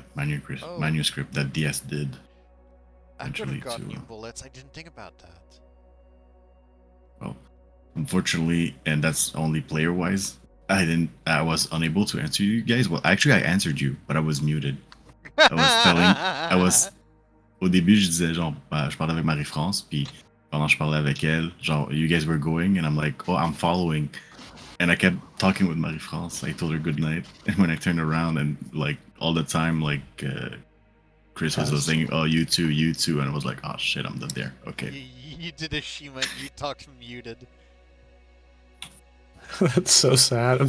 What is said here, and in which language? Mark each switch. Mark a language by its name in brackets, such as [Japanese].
[English] Oh. manuscript that DS did. I could eventually have got to, new bullets. I didn't think about that. Well, unfortunately, and that's only player wise. I was unable to answer you guys. Well, actually, I answered you, but I was muted. [French] Au début, je disais genre, je parlais avec Marie-France, puis pendant que je parlais avec elle, genre, [English] you guys were going, and I'm like, oh, I'm following. And I kept talking with Marie-France. I told her good night. And when I turned around, and like all the time, like Chris was Yes. saying, oh, you too. And I was like, oh shit, I'm not there. Okay. You did a Shima. You talked muted. That's so sad. I'm